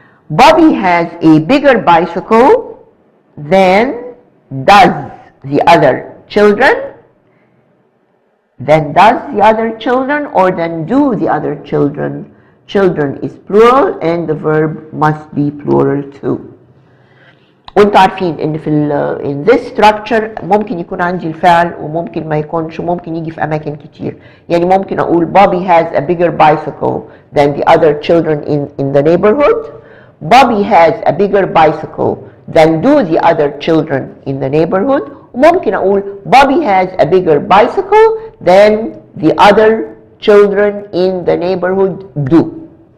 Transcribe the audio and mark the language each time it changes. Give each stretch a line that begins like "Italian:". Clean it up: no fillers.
English: Bobby has a bigger bicycle than does the other children. Then does the other children or then do the other children. Children is plural and the verb must be plural too.
Arabic: وانتوا عارفين ان في
English: in this structure
Arabic: ممكن يكون عندي الفعل وممكن ما يكونش، وممكن يجي في اماكن كتير. يعني ممكن اقول
English: Bobby has a bigger bicycle than the other children in the neighborhood. Bobby has a bigger bicycle than do the other children in the neighborhood.
Arabic: وممكن اقول
English: Bobby has a bigger bicycle than the other children in the neighborhood do.